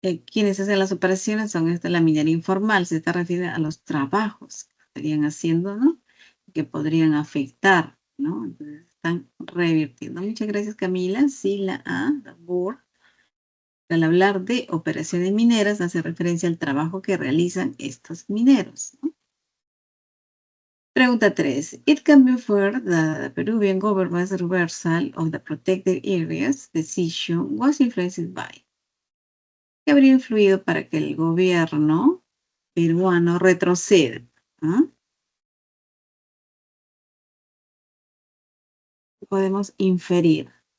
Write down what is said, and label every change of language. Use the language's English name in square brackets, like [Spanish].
[Spanish] Quienes hacen las operaciones son la minería informal, se está refiriendo a los trabajos que estarían haciendo, ¿no? Que podrían afectar, ¿no? Entonces están revirtiendo. Muchas gracias, Camila. Sí, la A, [English] the word. [Spanish] Al hablar de operaciones mineras, hace referencia al trabajo que realizan estos mineros, ¿no? Pregunta 3. [English] It can be inferred that the Peruvian government's reversal of the protected areas decision was influenced by. [Spanish] ¿Qué habría influido para que el gobierno peruano retroceda? ¿Ah? Podemos inferir.